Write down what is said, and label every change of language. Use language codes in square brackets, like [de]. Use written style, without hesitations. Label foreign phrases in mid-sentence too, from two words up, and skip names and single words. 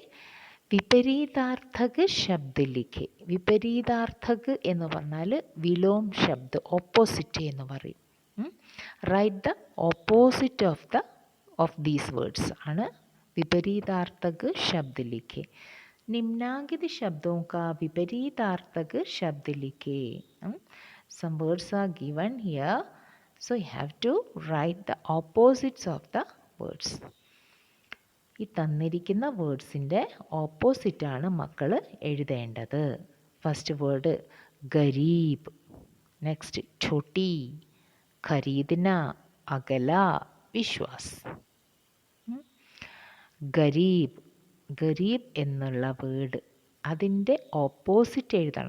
[hi] विपरीतार्थक शब्द लिखे. [ml] വിപരീതാർത്ഥക് എന്ന് പറഞ്ഞാൽ [hi] विलोम शब्द, [ml] ഓപ്പോസിറ്റ് എന്ന് പറയും. [en] write the opposite of these words ആണ് [hi] विपरीतार्थक शब्द लिखे. निम्नांकित शब्दों का विपरीतार्थक शब्द लिखे. [en] Some words are given here, so you have to write the opposites of the words. [ml] ഈ തന്നിരിക്കുന്ന വേർഡ്സിൻ്റെ ഓപ്പോസിറ്റാണ് മക്കൾ എഴുതേണ്ടത്. [en] first word [hi] गरीब, नेक्स्ट छोटी, खरीदना, अकेला, विश्वास. [ml] ഗരീബ്, ഗരീബ് എന്നുള്ള വേർഡ് അതിൻ്റെ ഓപ്പോസിറ്റ് എഴുതണം.